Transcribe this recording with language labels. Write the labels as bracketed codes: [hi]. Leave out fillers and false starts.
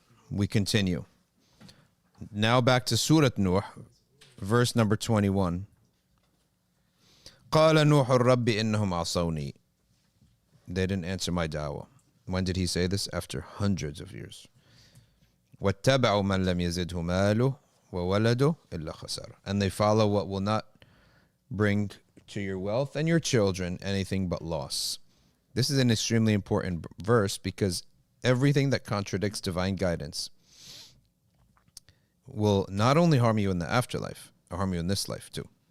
[en] We continue. Now back to Surah Nuh, verse number 21. [ar] قال نوح الرب إنهم عصوني. [en] They didn't answer my da'wah. When did he say this? After hundreds of years. [ar] واتبعوا من لم يزده ماله وولده إلا خسارة. [en] And they follow what will not bring to your wealth and your children anything but loss. This is an extremely important verse because everything that contradicts divine guidance will not only harm you in the afterlife, or harm you in this life too.